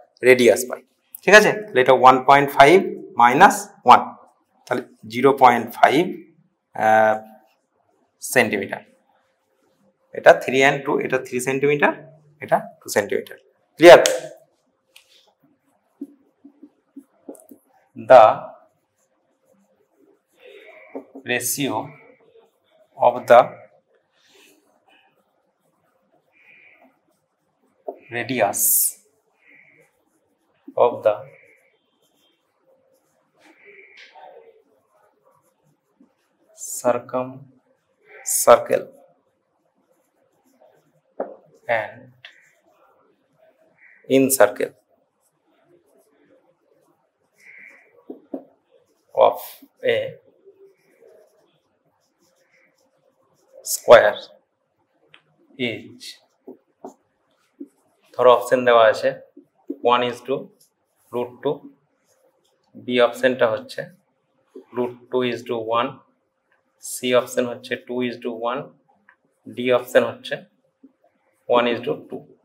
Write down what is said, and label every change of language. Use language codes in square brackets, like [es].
[bn] Radius পাই, ঠিক আছে? তাহলে এটা 1.5 মাইনাস 1, তাহলে 0.5 সেন্টিমিটার। এটা 3 and 2, এটা 3 সেন্টিমিটার, এটা 2 centimetre. Clear? [en] The ratio of the radius of the circle and in circle of a square [bn] is, ধরো অপশন দেওয়া আছে 1:√2, বি অপশনটা হচ্ছে √2:1, সি অপশন হচ্ছে 2:1, ডি অপশন হচ্ছে 1:2।